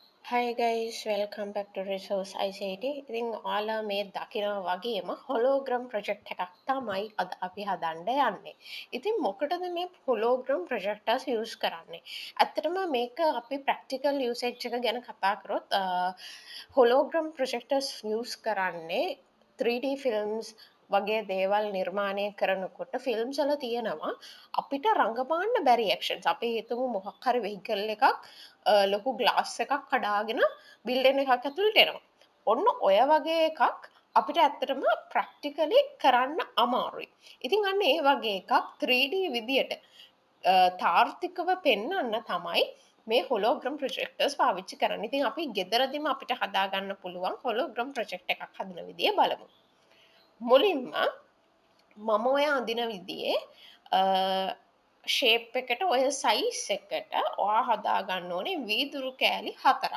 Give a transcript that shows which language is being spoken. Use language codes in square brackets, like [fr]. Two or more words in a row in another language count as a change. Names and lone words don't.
[en] Hi guys, welcome back to ResourceICT. [si] ඉතින් ඔයාලා මේ දකිනවා වගේම [en] hologram project [si] එකක් තමයි අද අපි හදන්න යන්නේ. ඉතින් මොකටද මේ [en] hologram projectors [si] use කරන්නේ? ඇත්තටම මේක අපි [en] practical usage [si] එක ගැන කතා කරොත් [en] hologram projectors [si] use කරන්නේ [en] 3D films [si] වගේ දේවල් නිර්මාණය කරනකොට ෆිල්ම්ස් වල තියෙනවා අපිට රඟපාන්න බැරි ඇක්ෂන්ස්. අපි හිතමු මොකක් හරි වෙහිකල් එකක් ලොකු ග්ලාස් එකක් කඩාගෙන බිල්ඩින් එකක් ඇතුළට එනවා. ඔන්න ඔය වගේ එකක් අපිට ඇත්තටම ප්‍රැක්ටිකලි කරන්න අමාරුයි. ඉතින් අන්න ඒ වගේ එකක් 3D විදියට තාර්ථිකව පෙන්වන්න තමයි මේ [en] hologram projectors [si] පාවිච්චි කරන්නේ. ඉතින් අපි ගෙදරදිම අපිට හදාගන්න පුළුවන් [en] hologram project [si] එකක් හදන විදිය බලමු. මුලින්ම මම ඔය අඳින විදියේ ෂේප් එකට ඔය සයිස් එකට ඔයා හදාගන්න ඕනේ වීදුරු කෑලි 4ක්.